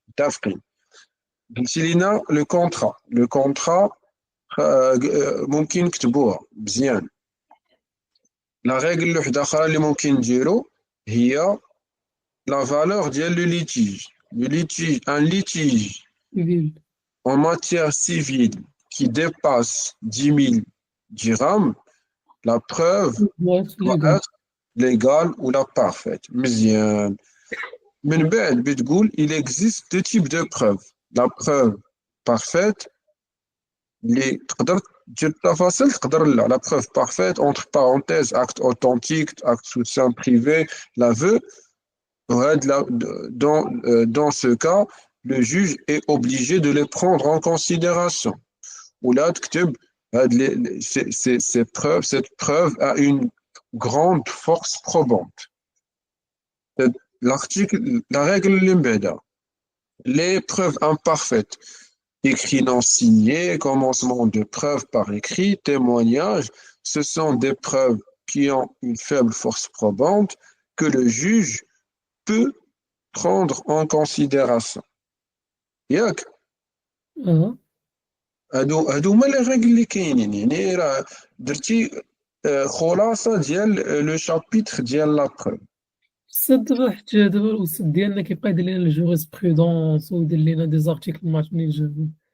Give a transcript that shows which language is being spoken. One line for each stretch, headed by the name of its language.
Arabic: متفقين؟ قلتي لينا لو كونترا ممكن نكتبوها مزيان. لا ريغل وحده اخرى اللي ممكن نديرو هي لا فالور ديال لو ليتيج ان ليتيج
French: سيفيل. en matière civile qui dépasse 10 000 dirhams, la preuve doit ليغال. être légale ou la parfaite.
Arabic: مزيان. من بعد بتقول
French: il existe deux types de preuves. La preuve parfaite
Arabic: اللي تقدر دير التفاصيل، تقدر لا.
French: La preuve parfaite entre parenthèses acte authentique, acte sous seing privé, l'aveu. Dans ce cas, le juge est obligé de les prendre en considération. Ou là, cette preuve a une grande force probante. La règle limbeda, les preuves imparfaites, écrit non signé, commencement de preuve par écrit, témoignage, ce sont des preuves qui ont une faible force probante que le juge peut prendre en considération.
Arabic: ياك. اه هادو هما لي ريغل اللي كاينين، يعني راه درتي خلاصه ديال لو شابيتر ديال لا بروف. بصح دابا حتى دابا الاستاذ ديالنا كيبقى يدير لنا الجوريسبرودونس ويدير لنا دي زارتيكل ما عرفت منين جابو.